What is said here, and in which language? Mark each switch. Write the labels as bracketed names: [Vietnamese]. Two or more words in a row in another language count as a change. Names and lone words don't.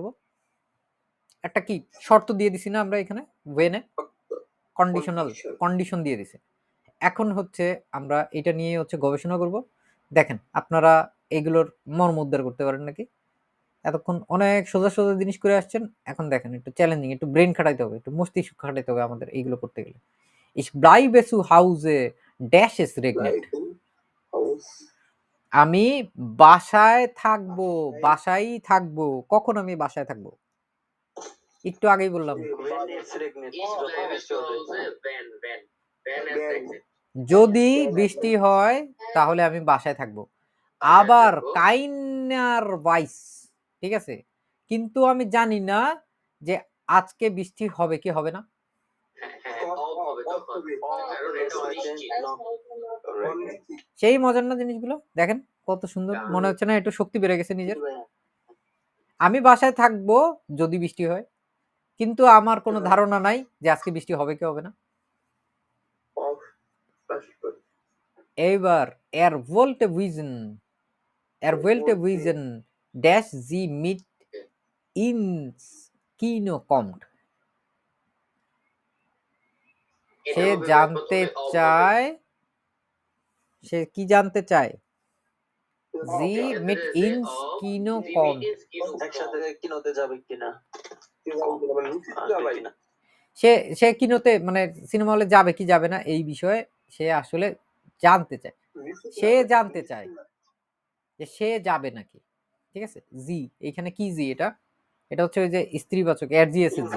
[Bangla] একটা কি শর্ত দিয়ে দিছি না আমরা এখানে, ওয়েনে কন্ডিশনাল কন্ডিশন দিয়ে দিছে। এখন হচ্ছে আমরা এটা নিয়ে হচ্ছে গবেষণা করব। দেখেন আপনারা এগুলোর মর্ম উদ্ধার করতে পারেন নাকি। এতক্ষণ অনেক সোজা সোজা জিনিস করে আসছেন, এখন দেখেন একটু চ্যালেঞ্জিং, একটু ব্রেন খাটাইতে হবে, একটু মস্তিষ্ক খাটাইতে হবে আমাদের এইগুলো করতে গেলে। [German] Ich bleibe zu Hause, dash es regnet. [Bangla] আমি বাসায় থাকবো, বাসায়ই থাকবো। কখন আমি বাসায় থাকবো? একটু আগেই বললাম, [German] Wenn es regnet. Ich bleibe zu Hause, wenn es regnet. [Bangla] যদি বৃষ্টি হয় তাহলে আমি বাসায় থাকবো। আবার [German] keiner weiß, [Bangla] ঠিক আছে, কিন্তু আমি জানি না যে আজকে বৃষ্টি হবে কি হবে না। হ্যাঁ, অব হবে তো। তখন, কারণ এটা অনিশ্চিত। সেই মজার না জিনিসগুলো দেখেন কত সুন্দর মনে হচ্ছে না, একটু শক্তি বেড়ে গেছে নিজের। আমি বাসায় থাকবো যদি বৃষ্টি হয়, কিন্তু আমার কোনো ধারণা নাই যে আজকে বৃষ্টি হবে কি হবে না। [German] এইবার er wollte wissen, dass sie mit ins Kino kommt. [Bangla] সে এটা হবে জানতে প্রথমে অ হবে। চায়, সে কি জানতে চায়? জি এক্ষেত্রে মিট যে ইনস অ, কিনো sie কম, [German] mit ins Kino [Bangla] একসাথে kommt। কিনোতে যাবে কিনা, আসবে কিনা। সে সে কিনোতে মানে সিনেমা হলে যাবে কি যাবে না এই বিষয়ে সে আসলে জানতে চায়, সে জানতে চায় যে সে যাবে নাকি। ঠিক আছে, জি এইখানে কি জি, এটা হচ্ছে ওই যে স্ত্রীবাচক এরজিএস জি,